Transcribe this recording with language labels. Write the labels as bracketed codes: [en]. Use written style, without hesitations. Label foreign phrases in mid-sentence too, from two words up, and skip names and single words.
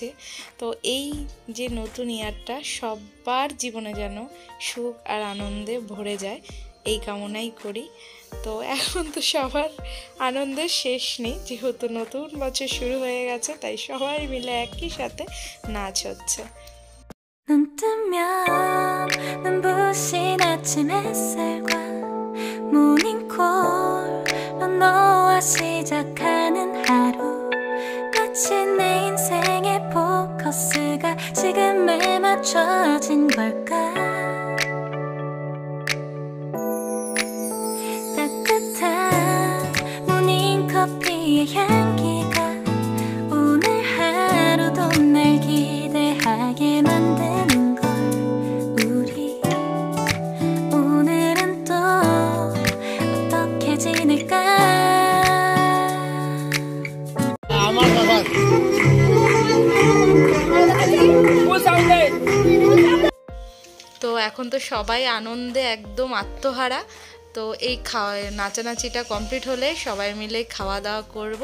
[bn] তো এই যে নতুন ইয়ারটা সবার জীবনে যেন সুখ আর আনন্দে ভরে যায় এই কামনাই করি। তো এখন তো সবার আনন্দের শেষ নেই, যেহেতু নতুন বছর শুরু হয়ে গেছে, তাই সবাই মিলে একই সাথে নাচ হচ্ছে। [ko] 눈 뜨면 눈부신 아침 햇살과 모닝콜로 너와 시작하는 하루 마치 내 인생의 포커스가 지금에 맞춰진 걸까 따뜻한 모닝커피의 향기가 오늘 하루도 날 기대하게 만드는 걸 우리 오늘은 또 어떻게 지낼까 [bn] তো এখন তো সবাই আনন্দে একদম আত্মহারা। তো এই নাচানাচিটা কমপ্লিট হলে সবাই মিলে খাওয়া দাওয়া করব।